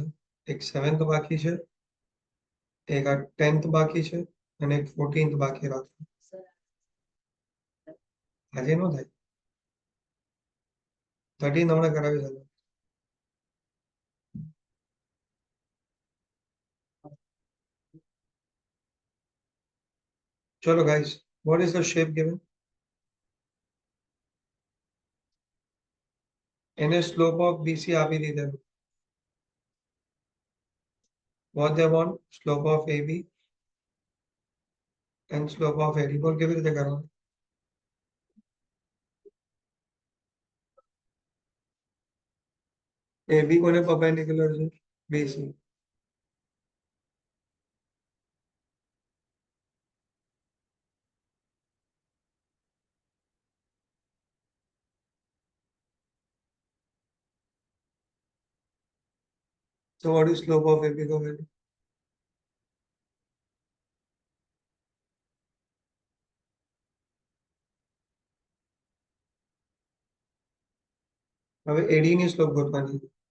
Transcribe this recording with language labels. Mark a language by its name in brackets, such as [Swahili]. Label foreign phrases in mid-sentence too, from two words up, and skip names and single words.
[Gujarati] એક 7th બાકી છે, એક આ 10th બાકી છે અને એક 14th બાકી રાખો. આજે નો થાય. 13 હમણાં કરાવી શકો. [English] ચલો guys, what is the shape given? [Gujarati] એને [English] slope of BC [Gujarati] આપી દીધેલું. [English] What they want? Slope of AB and slope of AD. [Gujarati] બોલ કેવી રીતે કરવાનું? AB કોને perpendicular છે? BC. [English] So what is slope of AB [Gujarati] કહો પહેલા? હવે AD ની slope ગોતવાની.